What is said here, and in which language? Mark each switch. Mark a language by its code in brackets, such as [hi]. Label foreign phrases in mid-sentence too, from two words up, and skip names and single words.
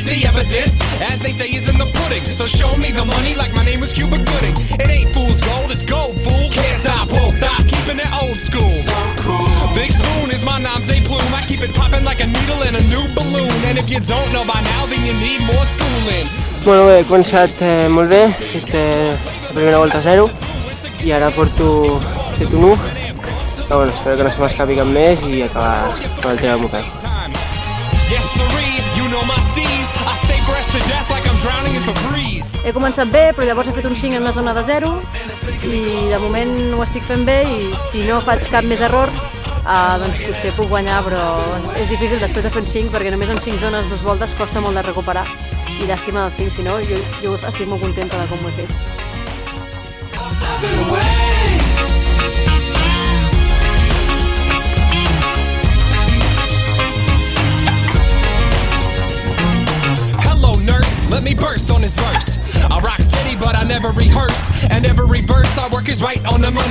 [en] The evidence, as they say, is in the pudding. So show me the money like my name was Cuba Gooding. It ain't fool's gold, it's gold, fool. Can't stop, won't stop, keeping it old school. So cool. Big Spoon is my nom-de plume. I keep it popping like a needle in a new balloon. And if you don't know by now, then you need more schooling. [ca] Bueno, bé, he començat molt bé, he fet la primera volta a 0 i ara porto 7-1. Però bueno, espero que no se m'escapi cap més i acabar amb el tema del moped. He començat bé, però llavors he fet un 5 en una zona de 0 i de moment ho estic fent bé i si no faig cap més error doncs potser puc guanyar, però és difícil després de fer un 5 perquè només en 5 zones 2 voltes costa molt de recuperar i llàstima del 5, si no jo estic molt contenta de com ho he fet. [en] Let me burst on this verse. I rock steady, but I never rehearse. And every verse I work is right on the money.